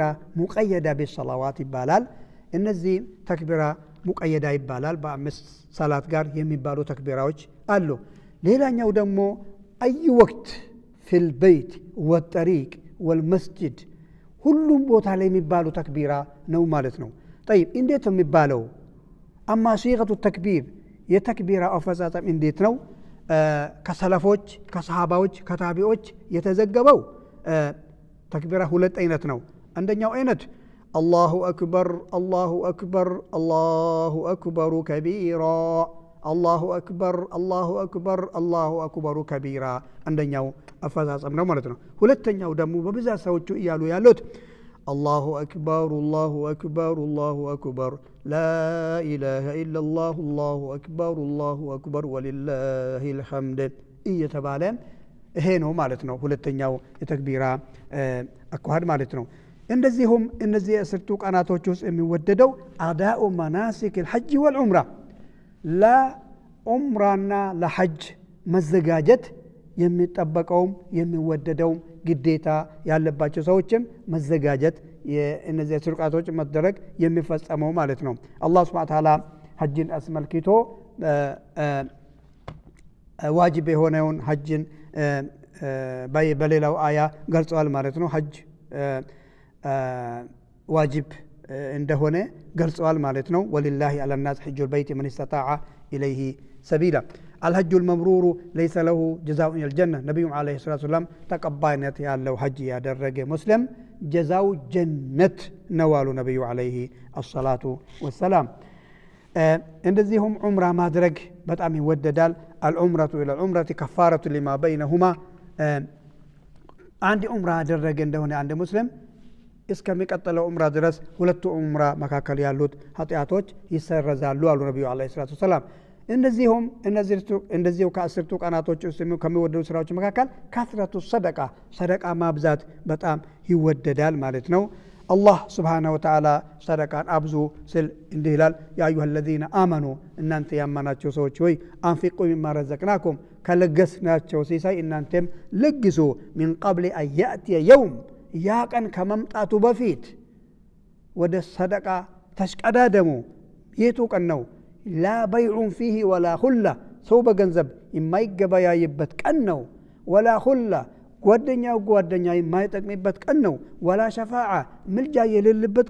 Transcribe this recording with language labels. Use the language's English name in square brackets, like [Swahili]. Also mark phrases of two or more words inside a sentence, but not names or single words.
[Arabic] مقيدة بالصلوات [Amharic] ይባላል። እነዚህ [Arabic] تكبيرة مقيدة [Amharic] ይባላል። በአምስት ሰላት ጋር የሚባሉ ተክቢራዎች አሉ። ሌላኛው ደግሞ አይ ወቅት [Arabic] في البيت والطريق والمسجد [Amharic] ሁሉም ቦታ ላይ የሚባሉ ተክቢራ ነው ማለት ነው። ጠይብ እንዴት ነው የሚባለው? [Arabic] أما صيغة تكبير [Amharic] የተክቢራ አፈጻጸም እንዴት ነው? ከሰለፎች ከሰሃባዎች ከታቢዎች የተዘገበው ተክቢራ ሁለት አይነት ነው። አንደኛው አይነት [Arabic] الله أكبر الله أكبر الله أكبر كبيرا الله أكبر الله أكبر الله أكبر كبيرا عندنا أفضل أمر مرتنا [Amharic] ሁለተኛው ደግሞ በብዛት ሰዎቹ እያሉ ያሉት [Arabic] الله أكبر الله أكبر الله أكبر لا إله إلا الله الله أكبر الله أكبر ولله الحمد [Amharic] እየተባለ ይሄ ነው ማለት ነው። ሁለተኛው የተክቢራ አኳኋን ማለት ነው። እንደዚሁም እነዚህ 10ቱ ቀናቶች ውስጥ የሚወደደው [Arabic] أداء مناسك الحج والعمرة [Amharic] ለዑምራና ለሐጅ መዘጋጀት የሚጠበቀውም የሚወደደውም ግዴታ ያለባቸው ሰዎችም መዘጋጀት የእነዚህ 10 ቀናቶች መደረግ የሚፈጸመው ማለት ነው። አላህ [Arabic] سبحانه وتعالى [Amharic] ሐጅን አስመልክቶ ዋጅብ የሆነውን ሐጅን በሌላው አያ ገልጸዋል ማለት ነው። ሐጅ ዋጅብ እንደሆነ ገልጸዋል ማለት ነው። [Arabic] ولله على الناس حج البيت من استطاع إليه سبيلا الحج المبرور ليس له جزاء إلا الجنة نبي عليه الصلاة والسلام [Amharic] ተቀባይነት ያለው ሐጅ ያደረገ ሙስሊም ጀዛው ጀነት ነው አሉ ነብዩ [Arabic] عليه الصلاة والسلام። [Amharic] እንደዚሁም ዑምራ ማድረግ በጣም ይወደዳል። [Arabic] العمرة إلى العمرة كفارة لما بينهما [Amharic] አንድ ዑምራ ያደረገ እንደሆነ አንድ ሙስሊም እስከሚቀጥለው ዑምራ ድረስ ሁለቱ ዑምራ መካከል ያሉት ኃጢአቶች ይሰረዛሉ አሉ ነብዩ [Arabic] عليه الصلاة السلام። [Amharic] እንደዚሁ ከ10ቱ ቀናቶች ውስጥ ከሚወደዱ ስራዎች መካከል ከስረቱ ሰደቃ ማብዛት በጣም ይወደዳል ማለት ነው። አላህ [Arabic] سبحانه وتعالى [Amharic] ሰደቃን አብዙ ስል እንዲህ ይላል [Arabic] يا أيها الذين آمنوا [Amharic] እናንተ ያመናችሁ ሰዎች ሆይ [Arabic] أنفقوا مما رزقناكم [Amharic] ከለገስናቸው ሲሳይ እናንተም ለግሱ [Arabic] من قبل أن يأتي يوم [Amharic] ያ ቀን ከመምጣቱ በፊት ወደ ሰደቃ ተሽቀዳደሙ። የቱ ቀን ነው? [Arabic] لا بيع فيه ولا خلة [Amharic] ሰው በገንዘብ የማይገበያይበት ቀን ነው። [Arabic] ولا خلة [Amharic] ጓደኛ የማይጠቅምበት ቀን ነው። [Arabic] ولا شفاعة [Amharic] ምልጃ የሌለበት